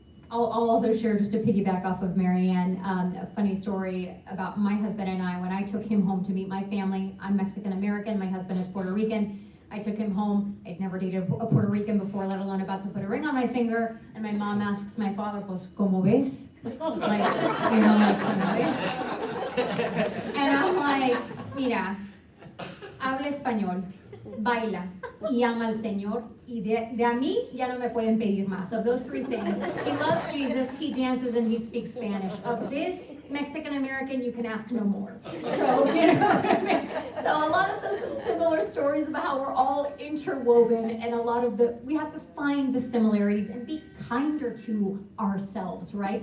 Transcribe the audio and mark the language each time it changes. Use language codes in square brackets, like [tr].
[en] I'll also share, just to piggyback off of Marianne, a funny story about my husband and I. When I took him home to meet my family, I'm Mexican American, my husband is Puerto Rican. I took him home. I'd never dated a Puerto Rican before, let alone about to put a ring on my finger. And my mom asks my father, [es] pues, ¿cómo ves? [en] Like, [es] ¿cómo ves? [en] And I'm like, [es] mira, habla español, baila, y ama al Señor, y de a mí ya no me pueden pedir más. [en] Of those 3 things, he loves Jesus, he dances, and he speaks Spanish. Of this Mexican American, you can ask no more. So, so a lot of this is similar stories about how we're all interwoven, and a lot of we have to find the similarities and be kinder to ourselves, right?